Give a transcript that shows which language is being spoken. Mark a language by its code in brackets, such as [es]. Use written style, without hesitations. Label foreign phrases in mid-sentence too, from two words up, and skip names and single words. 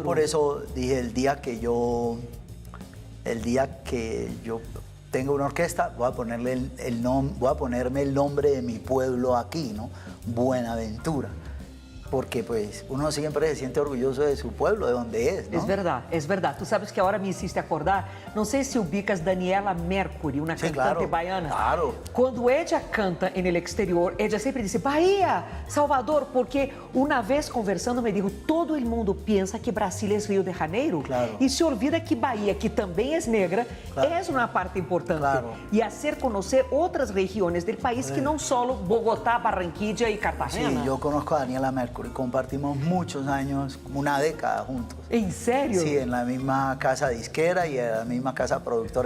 [es] por eso dije, el día que yo tenga una orquesta, voy a ponerme el nombre de mi pueblo aquí, ¿no? Buenaventura. Porque pues uno siempre se siente orgulloso de su pueblo, de donde es, ¿no? Es verdad. Tú sabes que ahora me hiciste acordar, [pt] não sei se [es] ubicas Daniela Mercury, uma Sí, [pt] cantante [es] claro, [pt] baiana. [es] claro. Quando ella canta en el exterior, ella [pt] sempre diz [es] Bahia, Salvador, [pt] porque uma vez conversando [es] me dijo, todo el mundo piensa que Brasil es Rio de Janeiro Claro. e se olvida que Bahia, que também es negra, Claro. es una parte importante. Claro. Y hacer conocer otras regiones del país que no solo Bogotá, Barranquilla y Cartagena. Sí, yo conozco a Daniela Mercury, compartimos muchos años, como una década juntos. ¿En serio? Sí, en la misma casa disquera y en la misma casa productora.